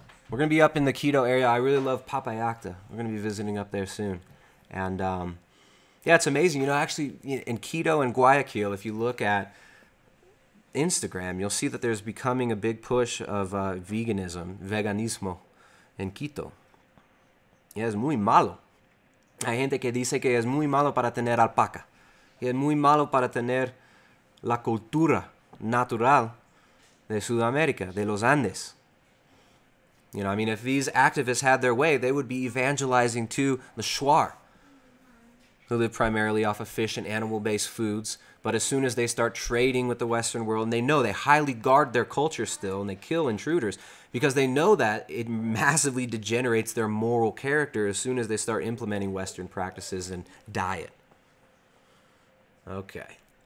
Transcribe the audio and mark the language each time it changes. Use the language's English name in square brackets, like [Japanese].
[English] We're going to be up in the Quito area. I really love Papayacta. We're going to be visiting up there soon. And yeah, it's amazing. You know, actually, in Quito and Guayaquil, if you look at Instagram, you'll see that there's becoming a big push of veganismo in Quito. [Spanish] Y es muy malo. Hay gente que dice que es muy malo para tener alpaca. Y es muy malo para tener la cultura natural de Sudamérica, de los Andes. [English] You know, I mean, if these activists had their way, they would be evangelizing to the Shuar, who live primarily off of fish and animal-based foods. But as soon as they start trading with the Western world, and they know they highly guard their culture still, and they kill intruders, because they know that it massively degenerates their moral character as soon as they start implementing Western practices and diet. Okay.